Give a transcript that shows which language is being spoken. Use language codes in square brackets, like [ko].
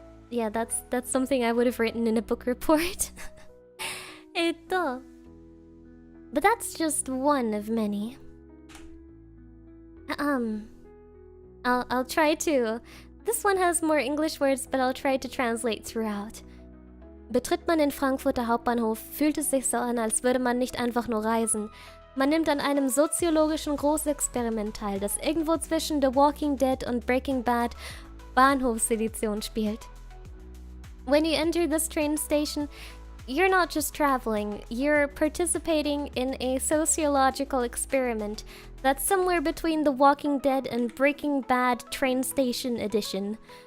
[en] Yeah, that's something I would have written in a book report. But that's just one of many. I'll try to. This one has more English words, but I'll try to translate throughout. [de] Betritt man den Frankfurter Hauptbahnhof, fühlt es sich so an, als würde man nicht einfach nur reisen. Man nimmt an einem soziologischen Großexperiment teil, das irgendwo zwischen The Walking Dead und Breaking Bad Bahnhofsedition spielt. [en] When you enter this train station, you're not just traveling, you're participating in a sociological experiment that's somewhere between The Walking Dead and Breaking Bad Train Station Edition.